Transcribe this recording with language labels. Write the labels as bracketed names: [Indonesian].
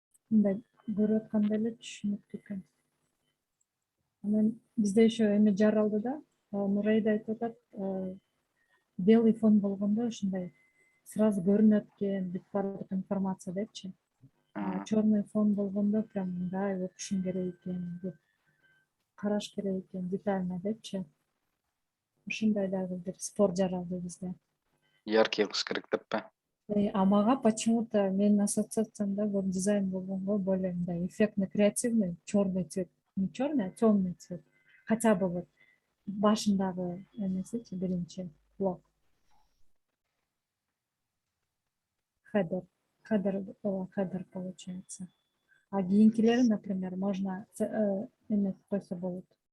[Kyrgyz] Мындай көрүп атканда эле түшүнүктүү экен. Анан бизде [Russian] еще [Kyrgyz] эме жаралды да, Нурай да айтып атат, [Russian] белый фон [Kyrgyz] болгондо ушундай [Russian] сразу [Kyrgyz] көрүнөт экен бүт баардык информация депчи. [Russian] Черный фон [Kyrgyz] болгондо [Russian] прям [Kyrgyz] мындай окушуң керек экен деп, караш керек экен [Russian] детально [Kyrgyz] депчи. Ушундай дагы бир спор жаралды бизде. [Russian] Яркий [Kyrgyz] кылыш керек деппи? [Russian] А [Kyrgyz] мага [Russian] почему-то [Kyrgyz] менин ассоциациямда веб-дизайн болгонго [Russian] более [Kyrgyz] мындай [Russian] эффектный, креативный, черный цвет. Не черный, а темный цвет. Хотя бы вот [Kyrgyz] башындагы эмесичи биринчи блок. Хедер [Russian] получается. [Kyrgyz] А кийинкилери, [Russian] например, можно [Kyrgyz] эме койсо болот.